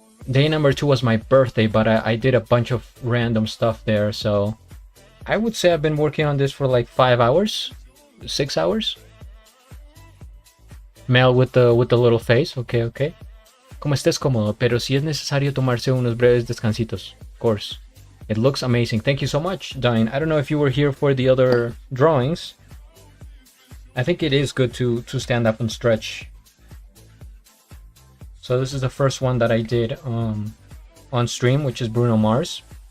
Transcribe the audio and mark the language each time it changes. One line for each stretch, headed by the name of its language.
English: Day number 2 was my birthday, but I did a bunch of random stuff there, so I would say I've been working on this for like 5 hours, 6 hours. Mel with the little face, okay.
Spanish: Como estés cómodo, pero si es necesario tomarse unos breves descansitos,
English: of course. It looks amazing. Thank you so much, Dine. I don't know if you were here for the other drawings. I think it is good to stand up and stretch. So this is the first one that I did on stream, which is Bruno Mars.